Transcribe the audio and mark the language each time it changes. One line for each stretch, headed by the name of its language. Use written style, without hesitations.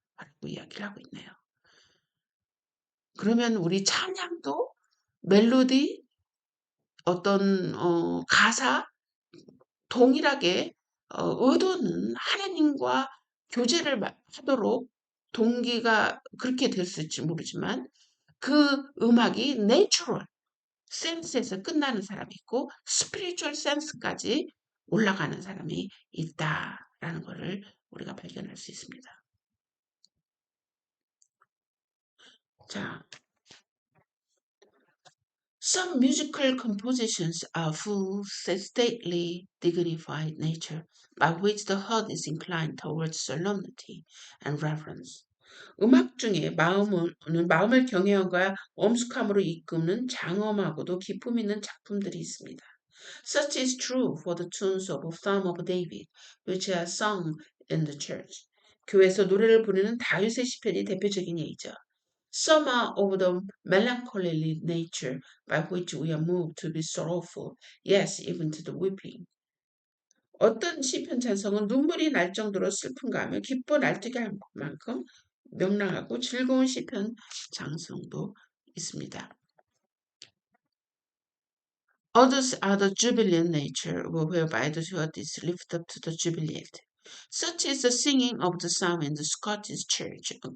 Korean: 라고 이야기를 하고 있네요. 그러면 우리 찬양도 멜로디 어떤 가사 동일하게 의도는 하나님과 교제를 하도록 동기가 그렇게 됐을지 모르지만 그 음악이 내추럴 센스에서 끝나는 사람이 있고 스피리추얼 센스까지 올라가는 사람이 있다라는 것을 우리가 발견할 수 있습니다.
English: 자, some musical compositions are full, stately, dignified nature, by which the heart is inclined towards solemnity and reverence.
Korean: 음악 중에 마음을 경외함과 엄숙함으로 이끄는 장엄하고도 기품 있는 작품들이 있습니다.
English: Such is true for the tunes of Psalm of David, which are sung in the church.
Korean: 교회에서 노래를 부르는 다윗의 시편이 대표적인 예이죠.
English: Some are of the melancholy nature by which we are moved to be sorrowful, yes, even to the weeping.
Korean: 어떤 시편 찬송은 눈물이 날 정도로 슬픈가 하며 기뻐 날뛰게 할 만큼 명랑하고 즐거운 시편 찬송도 있습니다.
English: Others are the jubilant nature, whereby the heart is lifted up to the jubilate. Such is the singing of the psalm in the Scottish church.